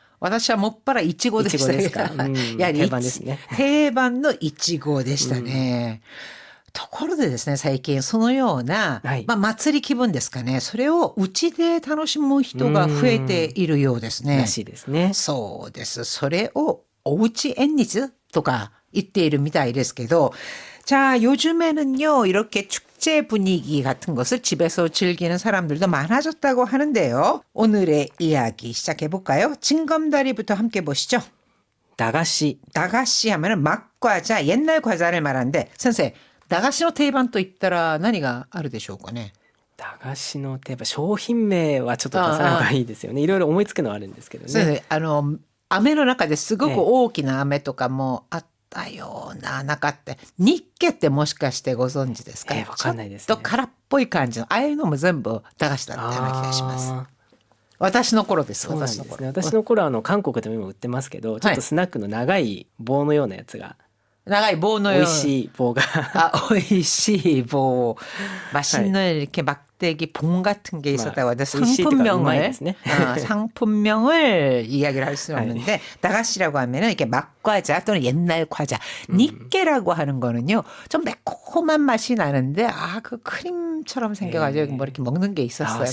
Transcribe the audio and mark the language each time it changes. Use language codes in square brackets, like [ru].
[ja] 私はもっぱらイチゴでしたね。いちごですか？定番ですね。定番のイチゴでしたね。ところでですね、最近そのような、祭り気分ですかね。それをうちで楽しむ人が増えているようですね。らしいですね。そうです。それをおうち縁日とか言っているみたいですけど, [ko] 자, 요즘에는요, 이렇게 축제 분위기 같은 것을 집에서 즐기는 사람들도 많아졌다고 하는데요. 오늘의 이야기 시작해볼까요? 징검다리부터 함께 보시죠. 다가시. 다가시 하면은 막과자, 옛날 과자를 말하는데, 선생, 다가시의 [ja] 定番といったら何があるでしょうかね。駄菓子の定番、商品名はちょっと出さない方がいいですよね。いろいろ思いつくのはあるんですけどね。そうですね。飴の中ですごく大きな飴とかもあったような、なかった。ニッケってもしかしてご存知ですか？わかんないですね。ちょっと空っぽい感じの、ああいうのも全部駄菓子だったような気がします。私の頃です。そうなんですね。私の頃は韓国でも今売ってますけど、ちょっとスナックの長い棒のようなやつが。長い棒のような。美味しい棒が。美味しい棒。 [ko] 맛있는 이렇게 막대기 봉 같은 게 있었다고 하는데 상품명을 이야기를 할 수는 없는데 다가시라고 하면은 이렇게 막과자 또는 옛날 과자. 니케라고 하는 거는요. 좀 매콤한 맛이 나는데 그 크림처럼 생겨가지고 뭐 이렇게 먹는 게 있었어요.